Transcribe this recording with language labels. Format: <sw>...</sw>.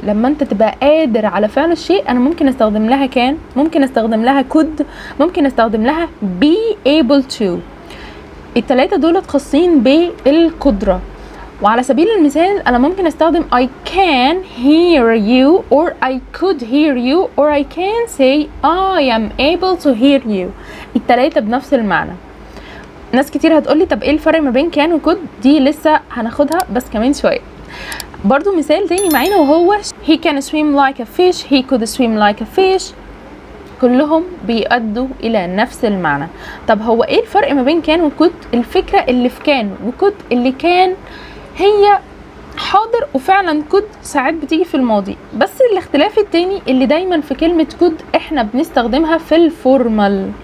<ar>لما انت تبقى قادر على فعل الشيء انا ممكن استخدم لها كان، ممكن استخدم لها could، ممكن استخدم لها</ar> <en>be able to.</en> <ar>التلاتة دولت خاصين بالقدره. وعلى سبيل المثال انا ممكن استخدم</ar> <en>I can hear you or I could hear you or I can say I am able to hear you.</en> <ar>التلاتة بنفس المعنى. ناس كتير هتقولي طب ايه الفرق ما بين كان وكود؟ دي لسه هناخدها بس كمان شوية. برضو مثال تاني معانا وهو</ar> <en>he can swim like a fish، he could swim like a fish.</en> <ar>كلهم بيؤدوا الى نفس المعنى. طب هو ايه الفرق ما بين كان وكود؟ الفكرة اللي في كان وكود اللي كان هي حاضر وفعلا كود ساعات بتيجي في الماضي، بس الاختلاف التاني اللي دايما في كلمة كود احنا بنستخدمها في الفورمال.</ar>